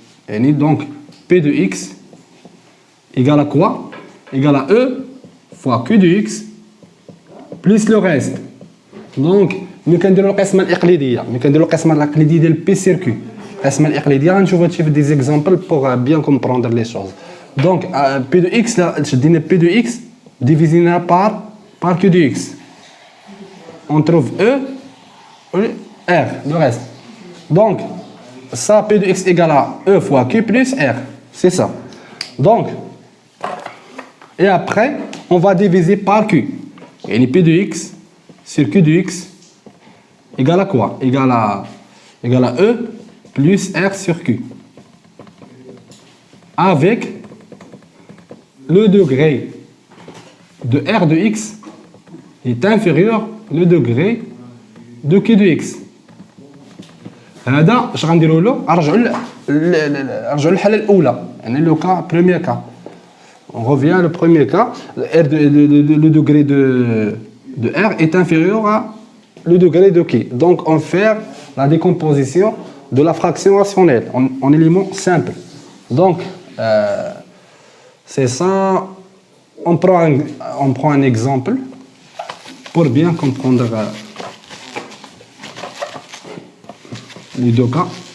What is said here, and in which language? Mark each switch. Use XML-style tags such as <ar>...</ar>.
<fr>Et donc, p de x égale à quoi? Égale à e fois q de x plus le reste. Donc, nous</fr> <ar>كنديروا القسمة الإقليدية، كنديروا القسمة الإقليدية ديال p sur q. القسمة الإقليدية غنشوفوا</ar> <fr>des exemples pour bien comprendre les choses. Donc, p de x là,</fr> <ar>شدينا</ar> <fr>p de x divisé par q de x. On trouve e r, le reste. Donc, ça, p de x égale à e fois q plus r. C'est ça. Donc, et après, on va diviser par q. Et p de x sur q de x égale à quoi? Égale à e plus r sur q. Avec le degré de r de x est inférieur au degré de q de x.</fr> <ar>هذا اش غنديروا له؟ نرجعوا للحاله الاولى، يعني لو كا</ar> <fr>premier cas. On revient au premier cas, le degré de R est inférieur à le degré de Q. Donc, on fait la décomposition de la fraction rationnelle en éléments simples. Donc, c'est ça. On prend un exemple pour bien comprendre les deux cas.</fr>